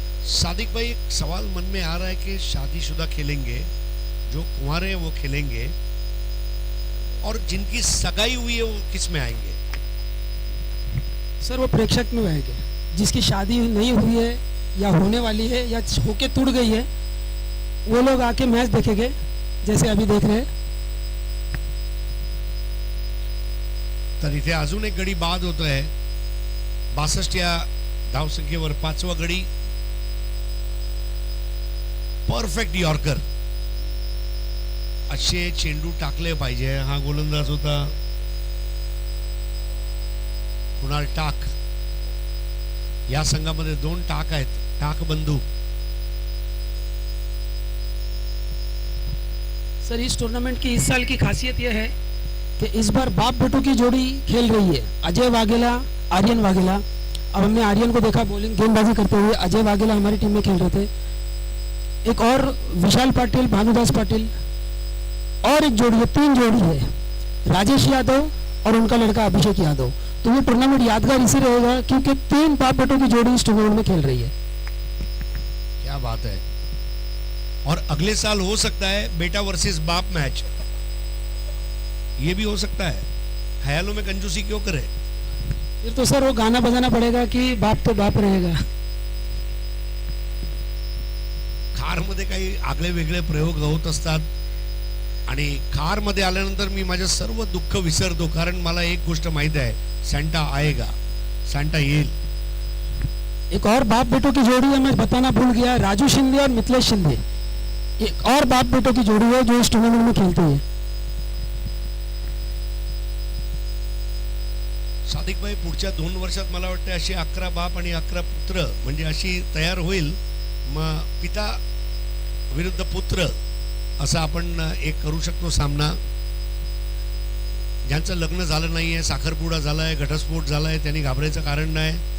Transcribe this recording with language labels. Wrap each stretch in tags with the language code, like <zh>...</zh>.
<hi>सादिक भाई, एक सवाल मन में आ रहा है कि शादीशुदा खेलेंगे, जो कुंवारे हैं वो खेलेंगे, और जिनकी सगाई हुई है वो किस में आएंगे? सर वो प्रेक्षक में आएंगे। जिसकी शादी नहीं हुई है या होने वाली है या होके टूट गई है, वो लोग आके मैच देखेंगे, जैसे अभी देख रहे हैं।</hi> <mr>तर इथे अजून एक गडी बाद होत आहे. 62 या धावसंख्येवर 5वा गडी. Perfect yorker. असे चेंडू टाकले पाहिजे. हा गोलंदाज होता कुणाल टाक. या संघामध्ये 2 टाक आहेत, टाक बंधू.</mr> <hi>सर इस टूर्नामेंट की इस साल की खासियत यह है कि इस बार बाप बेटों की जोड़ी खेल रही है, अजय वाघेला, आर्यन वाघेला। अब हमने आर्यन को देखा बॉलिंग गेंदबाजी करते हुए, अजय वाघेला हमारी टीम में खेल रहे थे। एक और विशाल पाटिल, भानुदास पाटिल, और एक जोड़ी है, 3 जोड़ी है, राजेश यादव और उनका लड़का अभिषेक यादव। तो ये टूर्नामेंट यादगार इसी रहेगा क्योंकि 3 बाप बेटों की जोड़ी इस टूर्नामेंट में खेल रही है। क्या बात है। और अगले साल हो सकता है बेटा वर्सेस बाप मैच, ये भी हो सकता है। ख्यालों में कंजूसी क्यों करे? फिर तो सर वो गाना बजाना पड़ेगा कि बाप तो बाप रहेगा।</hi> <mr>खारमध्ये काही आगळे वेगळे प्रयोग होत असतात, आणि खारमध्ये आल्यानंतर मी माझे सर्व दुःख विसरतो, कारण मला एक गोष्ट माहित आहे,</mr> <hi>सॅन्टा आएगा,</hi> <mr>सॅन्टा येईल.</mr> <hi>एक और बाप बेटों की जोड़ी है, मैं बताना भूल गया, राजू शिंदे और मिथिलेश शिंदे, एक और बाप बेटों की जोड़ी है जो इस टूर्नामेंट में खेलती है।</hi> <mr>सादिक भाई, पुढच्या 2 वर्षात मला वाटतं अशी 11 बाप आणि 11 पुत्र म्हणजे अशी तयार होईल. मग पिता विरुद्ध पुत्र असं आपण एक करू शकतो सामना. ज्यांचं लग्न झालं नाहीये, साखरपुडा झालाय, घटस्फोट झालाय, त्यांनी घाबरायचं कारण नाही.</mr>